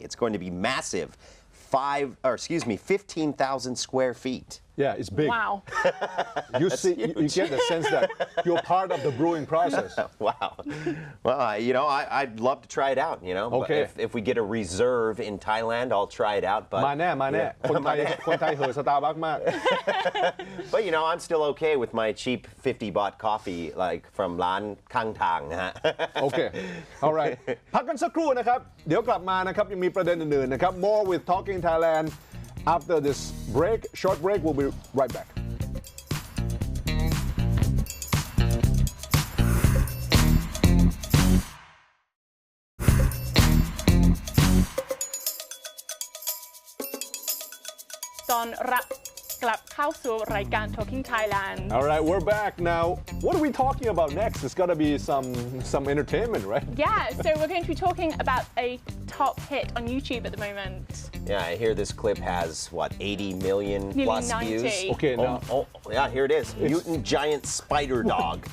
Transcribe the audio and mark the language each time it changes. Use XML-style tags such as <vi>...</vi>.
<en>It's going to be massive. 15,000 square feet. Yeah, it's big. Wow. You see, you get the sense that you're part of the brewing process. Wow. Well, I'd love to try it out, But Okay. if we get a reserve in Thailand, I'll try it out. But</en> <th>มาแน่คนไทยเหอะสตาร์บัคมาก</th> <en>But I'm still okay with my cheap 50 baht coffee, like from</en> <th>ร้านข้างทางนะฮะ โอเค</th> <en>alright</en> <th>พักกันสักครู่นะครับ เดี๋ยวกลับมานะครับ ยังมีประเด็นอื่นๆนะครับ</th> <en>more with Talking Thailand after this short break we'll be right back</en> <th>ตอนรับกลับเข้าสู่รายการ Talking Thailand.</th> <en>alright we're back now what are we talking about next it's gotta be some entertainment right Yeah, so we're going to be talking about a top hit on YouTube at the moment. Yeah, I hear this clip has, 80 million Nearly plus 90. views? Okay, now- Yeah, here it is. Mutant Giant Spider Dog.</en>